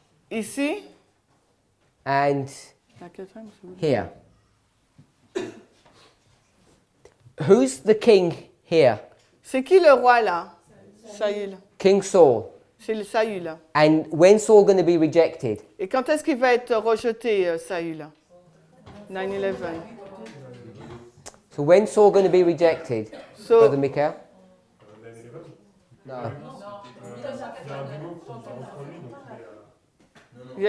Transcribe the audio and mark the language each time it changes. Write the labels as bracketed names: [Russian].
[French] ici. [English] and [French] La quatrième, c'est où? [English] here. Who's the king here? [French] C'est qui le roi là? Saül. [English] King Saul. [French] C'est le Saül. [English] And when's Saul going to be rejected? [French] Et quand est-ce qu'il va être rejeté, Saül? [English] 9/11. So when's Saul going to be rejected? So, Brother Michael? 9/11. No. [French] Il y a un démon qui reprend lui, donc il est,